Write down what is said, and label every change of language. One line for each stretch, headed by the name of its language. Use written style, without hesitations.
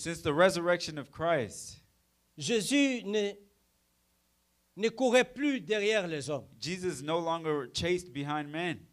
English: since the resurrection of Christ,
French: Jésus ne courait plus derrière les hommes.
English: Jesus no longer chased behind men.